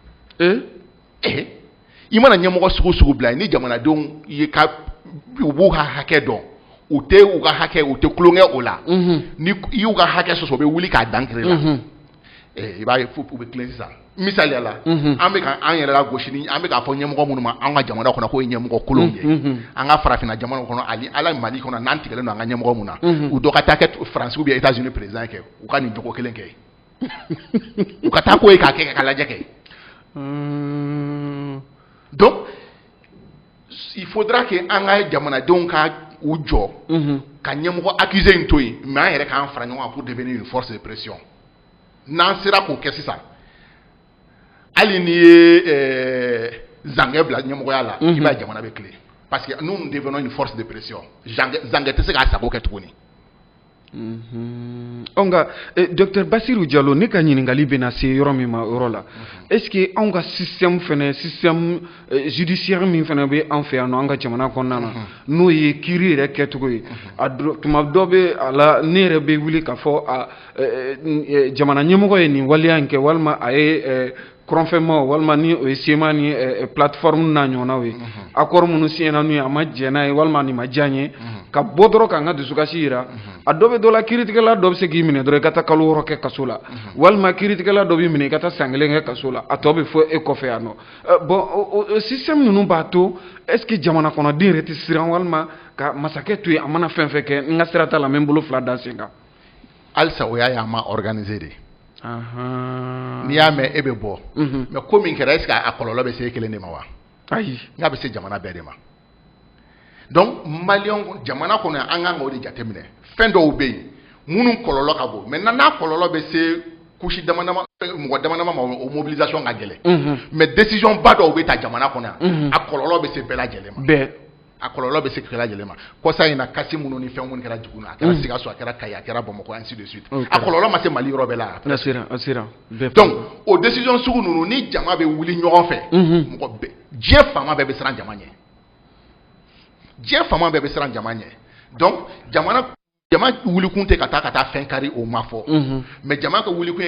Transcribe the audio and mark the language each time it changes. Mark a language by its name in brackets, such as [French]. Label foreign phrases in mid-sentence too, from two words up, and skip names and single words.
[Bambara] i mana ɲɛmɔgɔ sugu bila ni jamanadenw u b'u ka hakɛ dɔn u tɛ u ka hakɛ u tɛ kulonkɛ o la ni i y'u ka hakɛ sɔsɔ u bɛ wuli k'a dankiri la i b'a ye u bɛ tilen sisan misaliya la an bɛ ka an yɛrɛ la gosi ni an bɛ k'a fɔ ɲɛmɔgɔ minnu ma an ka jamana kɔnɔ k'o ye ɲɛmɔgɔ kolon ye an ka farafinna jamana kɔnɔ ala Mali kɔnɔ n'an tigɛlen don an ka ɲɛmɔgɔ mun na u dɔ ka taa kɛ Faransi [French] ou bien [Bambara] États-Unis président kɛ u ka nin jogo kelen kɛ u ka taa ko ye k'a kɛ ka lajɛ kɛ [French] donc il faudra que [Bambara] an ka jamanadenw ka u jɔ ka ɲɛmɔgɔ accusé in to yen mais an yɛrɛ k'an fara ɲɔgɔn kan [French] pour devenir une force de pression [Bambara] n'an sera k'o kɛ sisan hali n'i ye zangɛ bila ɲɛmɔgɔya la i b'a ye jamana bɛ tilen [French] parce que nous devenons une force de pression [Bambara] zangɛ tɛ se k'a sago kɛ tuguni nka Dr Basiru Jalo ne ka ɲininkali bɛna se yɔrɔ min ma yɔrɔ la [French] est-ce que [Bambara] anw ka [French] système judiciaire [Bambara] min fana bɛ an fɛ yan nɔ an ka jamana kɔnɔna na n'o ye kiiri yɛrɛ kɛcogo ye tuma dɔ bɛ a la ne yɛrɛ bɛ wuli k'a fɔ jamana ɲɛmɔgɔ ye nin waleya in kɛ walima a ye kɔrɔnfɛnmaw walima ni o ye sema ni plateforme n'a ɲɔgɔnnaw ye accord minnu signena n'u ye a ma jɛn n'a ye walima nin ma diya n ye ka bɔ dɔrɔn k'an ka dusukasi jira a dɔ bɛ dɔ la kiiritigɛla dɔ bɛ se k'i minɛ dɔrɔn i ka taa kalo 6 kɛ kaso la walima kiiritigɛla dɔ b'i minɛ i ka taa san 1 kɛ kaso la a tɔ bɛ fɔ e kɔfɛ yan nɔ bon o système ninnu b'a to [French] est-ce que [Bambara] jamana kɔnɔden yɛrɛ tɛ siran walima ka masakɛ to yen a mana fɛn fɛn kɛ n ka sira t'a la n bɛ n bolo 2 da sen kan halisa o y'a ye an ma organiser de n'i y'a mɛn e bɛ bɔ mais ko min kɛra [French] est-ce que [Bambara] a kɔlɔlɔ bɛ se e kelen de ma wa ayi n'a bɛ se jamana bɛɛ de ma donc maliyɛn jamana kɔnɔ an kan k'o de jateminɛ fɛn dɔw bɛ yen minnu kɔlɔlɔ ka bon maintenant n'a kɔlɔlɔ bɛ se couche dama-dama mɔgɔ dama-dama ma o mobilisation ka gɛlɛn mais décision ba dɔw bɛ ta jamana kɔnɔ yan a kɔlɔlɔ bɛ se bɛɛ lajɛlen ma a kɔlɔlɔ bɛ se bɛɛ lajɛlen ma kɔsa in na kasi minnu ni fɛn minnu kɛra Duguna a kɛra Sikaso a kɛra Kayi a kɛra Bamakɔ [French] ainsi de suite [Bambara] a kɔlɔlɔ ma se Mali yɔrɔ bɛɛ la donc o décision sugu ninnu ni jama bɛ wuli ɲɔgɔn fɛ mɔgɔ bɛɛ diɲɛ faama bɛɛ bɛ siran jama ɲɛ diɲɛ faama bɛɛ bɛ siran jama ɲɛ donc jama wulikun tɛ ka taa fɛn kari o ma fɔ mais jama ka wulikun ye